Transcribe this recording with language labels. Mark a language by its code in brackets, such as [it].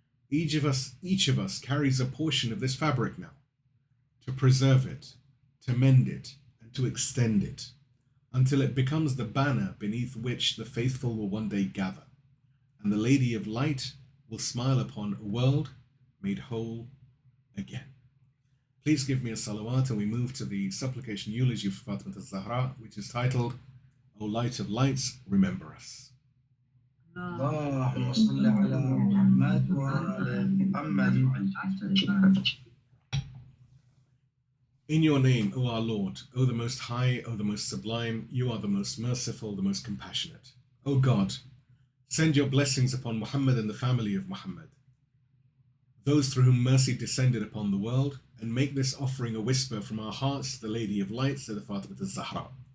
[en] Each of us carries a portion of this fabric now, to preserve it, to mend it, and to extend it, until it becomes the banner beneath which the faithful will one day gather, and the Lady of Light will smile upon a world made whole again. Please give me a salawat, and we move to the supplication eulogy for Fatimah al-Zahra, which is titled, O Light of Lights, Remember Us. [ar] اللهم صل على محمد وآل محمد. [en] In your name, O our Lord, O the Most High, O the Most Sublime, you are the most merciful, the most compassionate. O God, send your blessings upon Muhammad and the family of Muhammad, those through whom mercy descended upon the world, and make this offering a whisper from our hearts to the Lady of Light, Sayyedah Fatimah al-Zahra.